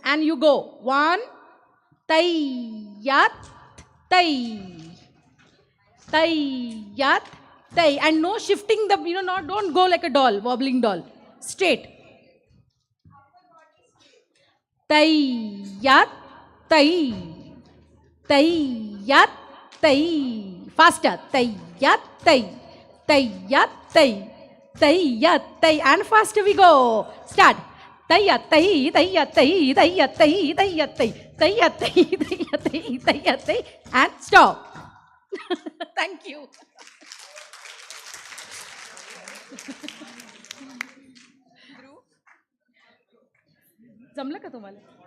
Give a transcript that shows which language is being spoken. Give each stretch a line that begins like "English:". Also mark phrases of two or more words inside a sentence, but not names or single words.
English: And you go. 1, Tai Ya Tai. Tai Ya Tai. And no shifting the, don't go like a doll, wobbling doll. Straight. Tai Ya Tai. Tai Ya Tai. Faster. Tai Ya Tai. Tai Ya Tai. Tai Ya Tai. And faster we go. Start. Tayyattai, tayyattai, tayyattai, tayyattai, tayyattai, tayyattai, tayyattai, and stop. Thank you.
Marathi: जमलं का तुम्हाला?